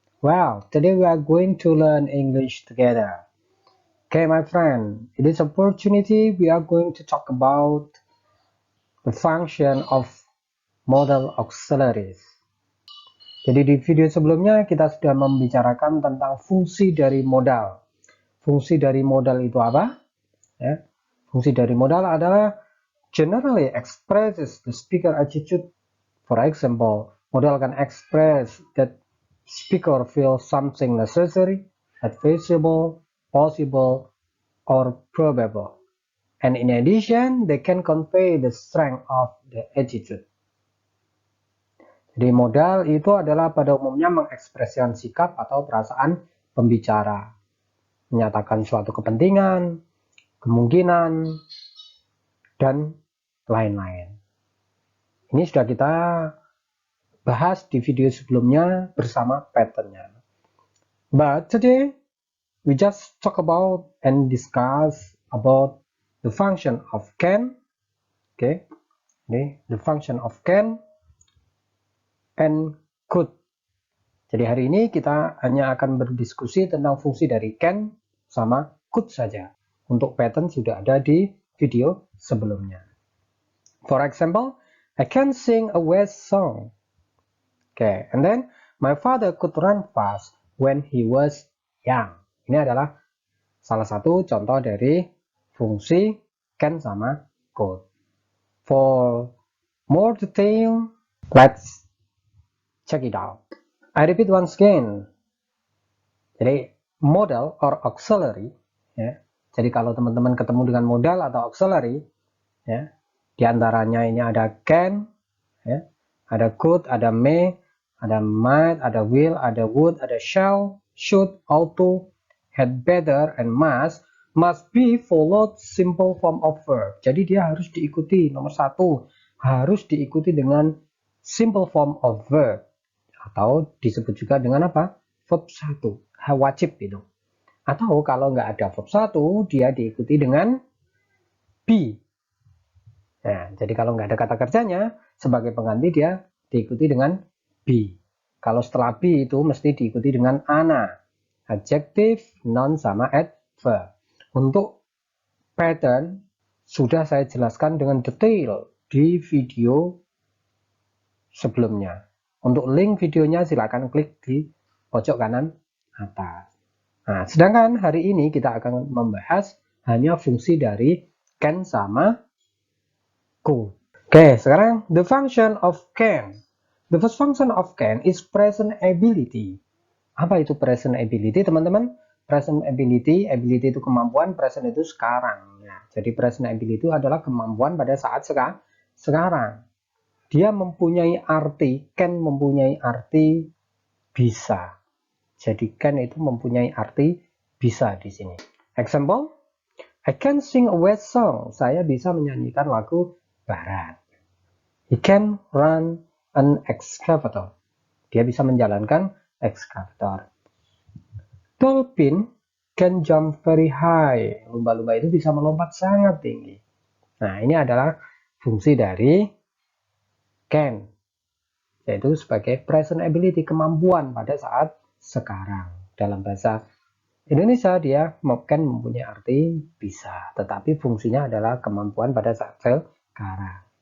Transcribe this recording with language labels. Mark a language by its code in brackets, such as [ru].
[en] Well, today we are going to learn English together. Okay, my friend, in this opportunity we are going to talk about the function of modal auxiliaries. [id] Jadi di video sebelumnya kita sudah membicarakan tentang fungsi dari modal. Fungsi dari modal itu apa? Ya, fungsi dari modal adalah [en] generally expresses the speaker attitude. For example, modal can express that speaker feels something necessary, advisable, possible, or probable. And in addition, they can convey the strength of the attitude. [id] Jadi modal itu adalah pada umumnya mengekspresikan sikap atau perasaan pembicara, menyatakan suatu kepentingan, kemungkinan, dan lain-lain. Ini sudah kita bahas di video sebelumnya bersama patternnya. [en] But today we just talk about and discuss about the function of can. Okay, ini the function of can and could. [id] Jadi hari ini kita hanya akan berdiskusi tentang fungsi dari can sama could saja. Untuk pattern sudah ada di video sebelumnya. [en] For example, I can sing a West song. Okay, and then my father could run fast when he was young. [id] Ini adalah salah satu contoh dari fungsi can sama could. [en] For more detail, let's check it out. I repeat once again. Jadi modal or auxiliary, ya. [id] Jadi kalau teman-teman ketemu dengan modal atau auxiliary, ya, di antaranya ini ada can, ya, ada could, ada may, ada might, ada will, ada would, ada shall, should, ought to, had better, [en] and must be followed simple form of verb. [id] Jadi dia harus diikuti, nomor satu, harus diikuti dengan [en] simple form of verb. [id] Atau disebut juga dengan apa? Verb 1, wajib itu. Atau kalau nggak ada verb 1, dia diikuti dengan be. Nah, jadi kalau nggak ada kata kerjanya, sebagai pengganti dia diikuti dengan be. Kalau setelah be itu mesti diikuti dengan ana. Adjective, noun, sama adverb. Untuk pattern, sudah saya jelaskan dengan detail di video sebelumnya. Untuk link videonya silakan klik di pojok kanan atas. Nah, sedangkan hari ini kita akan membahas hanya fungsi dari can sama could. Oke, sekarang [en] the function of can. The first function of can is present ability. [id] Apa itu present ability, teman-teman? Present ability, ability itu kemampuan, present itu sekarang. Ya, jadi present ability itu adalah kemampuan pada saat sekarang. Dia mempunyai arti, can mempunyai arti bisa. Jadi can itu mempunyai arti bisa di sini. [en] Example, I can sing a West song. [id] Saya bisa menyanyikan lagu barat. [en] He can run an excavator. [id] Dia bisa menjalankan excavator. [en] Dolphin can jump very high. [id] Lumba-lumba itu bisa melompat sangat tinggi. Nah, ini adalah fungsi dari can, yaitu sebagai present ability, kemampuan pada saat sekarang. Dalam bahasa Indonesia dia can mempunyai arti bisa, tetapi fungsinya adalah kemampuan pada saat sekarang.